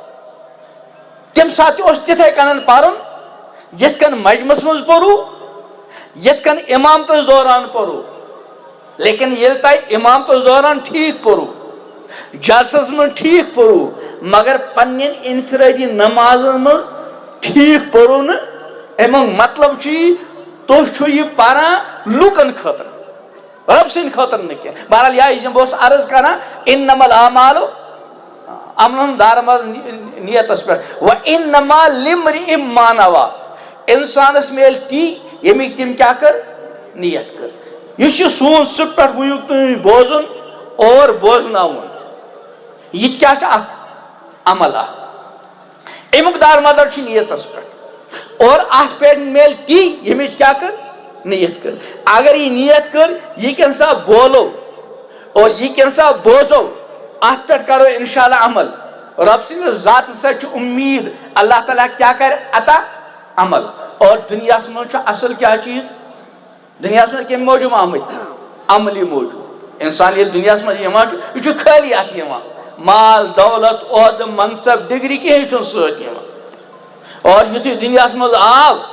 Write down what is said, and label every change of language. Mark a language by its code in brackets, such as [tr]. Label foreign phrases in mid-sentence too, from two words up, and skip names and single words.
[ks] تمہِ ساتہٕ تہِ اوس تِتھے کٔنن پرُن یِتھ کٔنۍ مجمس منٛز پوٚرُو یِتھ کٔنۍ امامتس دوران پوٚرُو لیکن ییٚلہِ تۄہہِ امامتس دوران ٹھیٖک پوٚرُو جلسس منٛز ٹھیٖک پوٚرُو مگر پننٮ۪ن انفرٲدی نمازن منٛز ٹھیٖک پوٚرُو نہٕ امیُک مطلب چھُ یی تُہۍ چھِو یہِ پران لُکن خٲطرٕ رب سٕنٛدِ خٲطرٕ نہٕ کینٛہہ بہرحال یہِ بہٕ اوسُس عرض کران [ar] انما الاعمال [ks] عملن دارمد نیتس پٮ۪ٹھ [ar] وانما لامرئ ما نوى [ks] انسانس میلہِ تی ییٚمِکۍ تٔمۍ کیٛاہ کٔر نیت کٔر یُس یہِ سون سُہ پٮ۪ٹھ وٕنیُک تُہۍ بوزُن اور بوزناوُن یہِ تہِ کیٛاہ چھُ اکھ عمل اکھ امیُک دارمدار چھُ نیتس پٮ۪ٹھ اور اتھ پٮ۪ٹھ میلہِ تی ییٚمِچ کیٛاہ کٔر نیت کٔر اگر یہِ نیت کٔر یہِ کمہِ ساتہٕ بولو اور یہِ کمہِ ساتہٕ بوزو اتھ پٮ۪ٹھ کرو [ar] انشاء اللہ [ks] عمل رب سٕنٛدِس ذاتس سۭتۍ چھُ اُمید اللہ تعالیٰ کیٛاہ کرِ عطا عمل اور دُنیاہس منٛز چھُ اصل کیٛاہ چیٖز دُنیاہس منٛز کمہِ موٗجوٗب آمٕتۍ عملی موٗجوٗب انسان ییٚلہِ دُنیاہس منٛز یِوان چھُ یہِ چھُ خٲلی اتھ یِوان مال دولت عہدٕ منصب ڈگری کہیٖنۍ چھُنہٕ سۭتۍ یِوان اور یُتھُے دُنیاہس منٛز آو